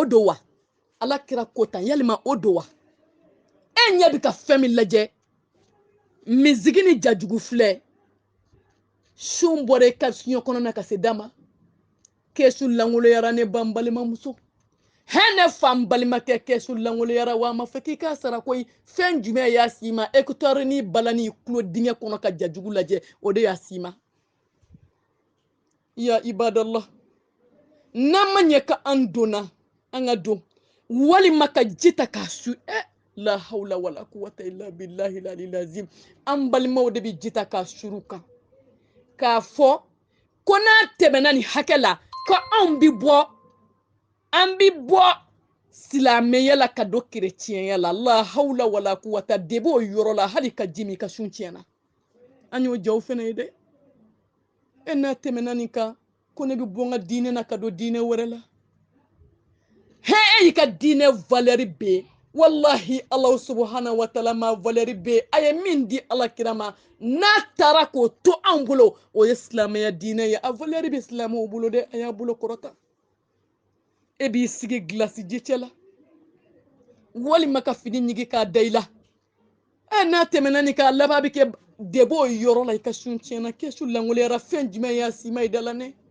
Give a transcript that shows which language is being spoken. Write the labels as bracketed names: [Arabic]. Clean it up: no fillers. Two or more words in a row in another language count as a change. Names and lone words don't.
[Bambara] don wa ala kira ko tan yalima o don wa e ɲɛ bɛ ka fɛn min lajɛ misigi ni jajugu filɛ sun bɔra i ka fiɲɛ kɔnɔna ka se da ma kesu langoloyara ne ban balimamuso hɛ ne fa n balimakɛ kesu langoloyara wa ma fɛ k'i k'a sara koyi fɛn jumɛn y'a s'i ma écouteur ni bala ni kulo dingɛ kɔnɔ ka jajugu lajɛ o de y'a s'i ma [Arabic] يا عباد الله [Bambara] n'an ma ɲɛ ka an donna an ka don walima ka ji ta k'a su [Arabic] لا حول ولا قوة إلا بالله العلي العظيم [Bambara] an balimaw de bi ji ta k'a suru kan k'a fɔ ko n'a tɛmɛna ni hakɛ la ko an bi bɔ silamɛya la ka don kerecɛnya la [Arabic] لا حول ولا قوة [Bambara] de b'o yɔrɔ la hali ka ji min ka sun tiɲɛna an y'o jaw fɛnɛ ye dɛ e n'a tɛmɛna nin kan ko ne bi bɔ n ka diinɛ na ka don diinɛ wɛrɛ la e y'i ka diinɛ valeur bɛ wallahi [Arabic] الله سبحانه وتعالى [Bambara] ma valeur bɛ a ye min di ala kira ma n'a taara k'o to an bolo o ye silamɛya diinɛ ye a valeur bɛ silamɛw bolo dɛ a y'a bolo kɔrɔta e b'i sigi glace ji cɛ la walima ka fini ɲigi k'a da i la n'a tɛmɛna nin k'a laban bɛ kɛ de b'o yɔrɔ la i ka sun tiɲɛna kesu langoloyara fɛn jumɛn y'a s'i ma i da la ne